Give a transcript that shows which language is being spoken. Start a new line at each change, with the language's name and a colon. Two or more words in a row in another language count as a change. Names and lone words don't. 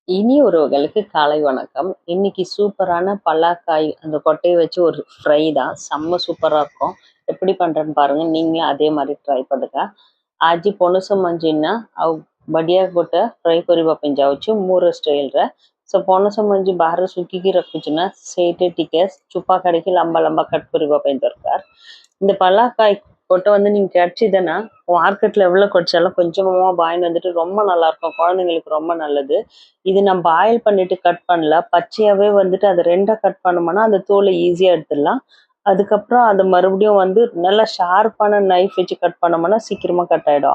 Tamil: இனி உறவுகளுக்கு காலை வணக்கம். இன்னைக்கு சூப்பரான பலாக்காய் அந்த கொட்டையை வச்சு ஒரு ஃப்ரை தான். செம்ம சூப்பராக இருக்கும். எப்படி பண்ணுறேன்னு பாருங்க. நீங்களும் அதே மாதிரி ட்ரை பண்ணுங்க.
Odia: ଆଜି ପଣସ ମଞ୍ଜି ନା ଆଉ ବଢ଼ିଆ ଗୋଟେ ଫ୍ରାଏ କରିବା ପାଇଁ ଯାଉଛି ମୋର ଷ୍ଟାଇଲ୍ରେ। ସୋ ପଣସ ମଞ୍ଜି ବାହାରେ ଶୁଖିକି ରଖୁଛି ନା ସେଇଠି ଟିକେ ଚୋପା କାଢ଼ିକି ଲମ୍ବା ଲମ୍ବା କଟ୍ କରିବା ପାଇଁ ଦରକାର।
Tamil: இந்த பலாக்காய் கொட்டை வந்து நீங்கள் கிடச்சிதுன்னா மார்க்கெட்டில் எவ்வளோ கிடைச்சாலும் கொஞ்சமாக வாங்கிட்டு வந்துட்டு ரொம்ப நல்லாயிருக்கும். குழந்தைங்களுக்கு ரொம்ப நல்லது. இது நான் பாயில் பண்ணிட்டு கட் பண்ணல, பச்சையாகவே வந்துட்டு அதை ரெண்டாக கட் பண்ணோம்னா அந்த தோலை ஈஸியாக எடுத்துடலாம். அதுக்கப்புறம் அதை மறுபடியும் வந்து நல்லா ஷார்ப்பான நைஃப் வச்சு கட் பண்ணோம்னா சீக்கிரமாக கட் ஆகிடும்.